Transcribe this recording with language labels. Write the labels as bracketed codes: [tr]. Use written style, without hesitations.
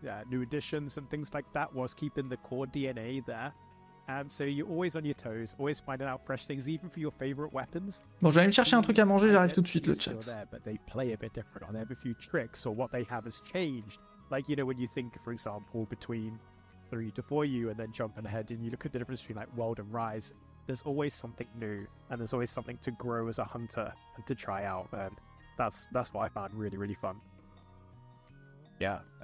[en] New additions and things like that, whilst keeping the core DNA there. So you're always on your toes, always finding out fresh things, even for your favorite weapons. [fr] Bon, j'allais me chercher un truc à manger, j'arrive tout de suite, le chat. [en] But they play a bit different, or they have a few tricks, or what they have has changed. Like, you know, when you think, for example, between 3 to 4U and then jumping ahead and you look at the difference between like World and Rise, there's always something new, and there's always something to grow as a hunter and to try out, and that's what I found really, really fun. Yeah.